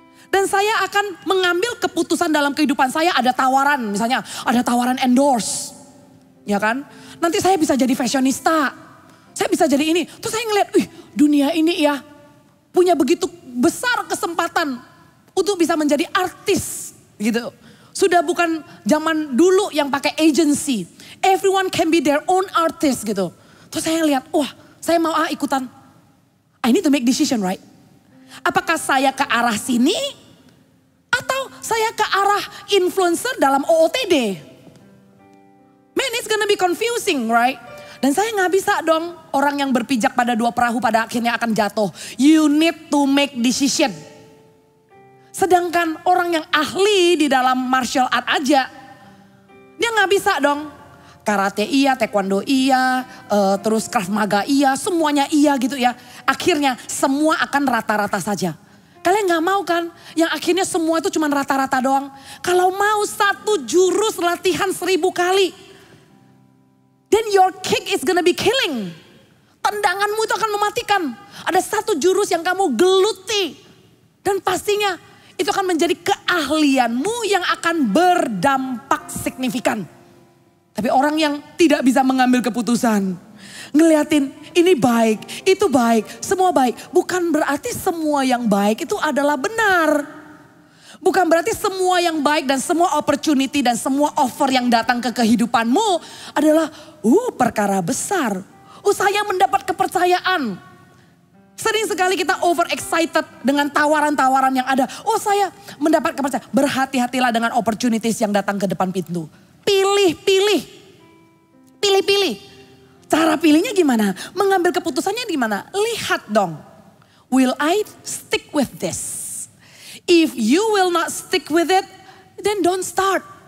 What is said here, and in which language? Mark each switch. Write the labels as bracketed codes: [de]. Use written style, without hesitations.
[id] Dan saya akan mengambil keputusan dalam kehidupan saya. Ada tawaran, misalnya ada tawaran endorse. Ya kan? Nanti saya bisa jadi fashionista. Saya bisa jadi ini. Terus saya ngeliat, dunia ini ya punya begitu besar kesempatan untuk bisa menjadi artis gitu. Sudah bukan zaman dulu yang pakai agency. [en] Everyone can be their own artist [id] gitu. Terus saya lihat, wah saya mau ikutan. [en] I need to make decision right. [id] Apakah saya ke arah sini atau saya ke arah influencer dalam OOTD? [en] Man, it's gonna be confusing, right? [id] Dan saya gak bisa dong orang yang berpijak pada 2 perahu pada akhirnya akan jatuh. [en] You need to make decision. [id] Sedangkan orang yang ahli di dalam martial art aja, dia gak bisa dong. Karate iya, taekwondo iya, terus krav maga iya, semuanya iya gitu ya. Akhirnya semua akan rata-rata saja. Kalian gak mau kan? Yang akhirnya semua itu cuma rata-rata doang. Kalau mau 1 jurus latihan 1000 kali. [en] Then your kick is gonna be killing. [id] Tendanganmu itu akan mematikan. Ada 1 jurus yang kamu geluti. Dan pastinya itu akan menjadi keahlianmu yang akan berdampak signifikan. Tapi orang yang tidak bisa mengambil keputusan. Ngeliatin ini baik, itu baik, semua baik. Bukan berarti semua yang baik itu adalah benar. Bukan berarti semua yang baik dan semua opportunity dan semua offer yang datang ke kehidupanmu adalah perkara besar. Saya mendapat kepercayaan. Sering sekali kita overexcited dengan tawaran-tawaran yang ada. Saya mendapat kepercayaan. Berhati-hatilah dengan opportunities yang datang ke depan pintu. Pilih-pilih. Cara pilihnya gimana? Mengambil keputusannya gimana? Lihat dong. [en] Will I stick with this? If you will not stick with it, then don't start.